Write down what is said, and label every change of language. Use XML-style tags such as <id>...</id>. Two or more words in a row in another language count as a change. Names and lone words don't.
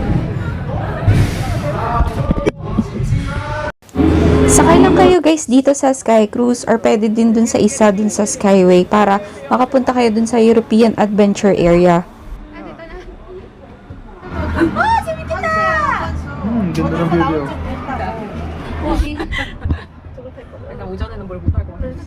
<tl>Sakay lang kayo guys dito sa Sky Cruise or pwede din dun sa isa dun sa Skyway para makapunta kayo dun sa European Adventure Area. Oh, si Mitita! Ganda ng view, oh.</tl> <ko>약간 오전에는 뭘 못할 것 같아.</ko>